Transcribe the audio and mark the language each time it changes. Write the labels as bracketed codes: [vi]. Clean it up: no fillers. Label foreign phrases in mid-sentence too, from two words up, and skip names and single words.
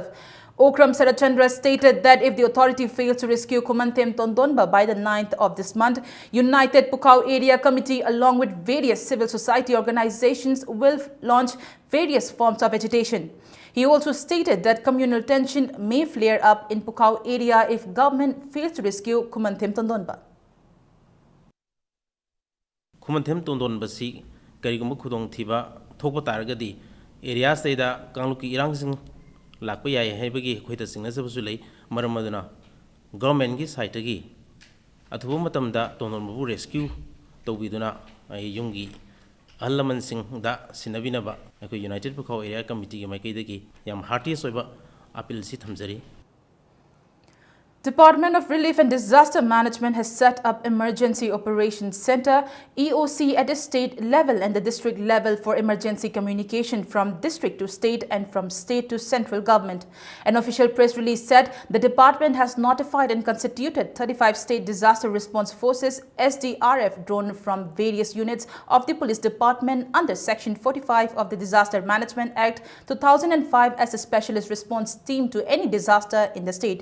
[en] Okram Sarachandra stated that if the authority fails to rescue Kumanthem Tondonba by the 9th of this month, United Pukhao Area Committee along with various civil society organizations will launch various forms of agitation. He also stated that communal tension may flare up in Pukhao area if government fails to rescue Kumanthem Tondonba. [mni] Kumanthem Tondonba karigumba khudong thiba thokpa taragadi area seda kangluki irang sing lakpa yai haibagi khoita singna sabasu lei maram aduna government gi site gi athuba matamda Tondonba bu rescue tawbiduna ai yungi allaman sing da sinabinaba ko United Pukhao Area Committee gi maikai dagi yam hearty soiba appeal si thamjari. [en] Department of Relief and Disaster Management has set up Emergency Operations Center EOC at the state level and the district level for emergency communication from district to state and from state to central government. An official press release said the department has notified and constituted 35 state disaster response forces SDRF drawn from various units of the police department under Section 45 of the Disaster Management Act 2005 as a specialist response team to any disaster in the state.